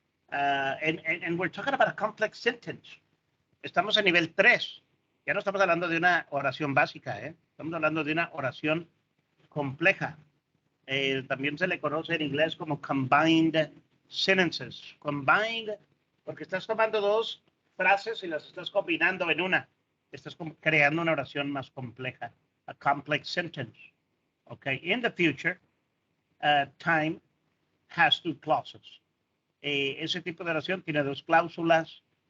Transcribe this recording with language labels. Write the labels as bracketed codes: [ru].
[en] And we're talking about a complex sentence. [es] Estamos a nivel 3. Ya no estamos hablando de una oración básica, ¿eh? Estamos hablando de una oración compleja. También se le conoce en inglés como [en] combined sentences. [es] Combined, porque estás tomando dos frases y las estás combinando en una. Estás creando una oración más compleja. [en] A complex sentence. Okay. In the future, time has two clauses. [es] Ese tipo de oración tiene dos cláusulas.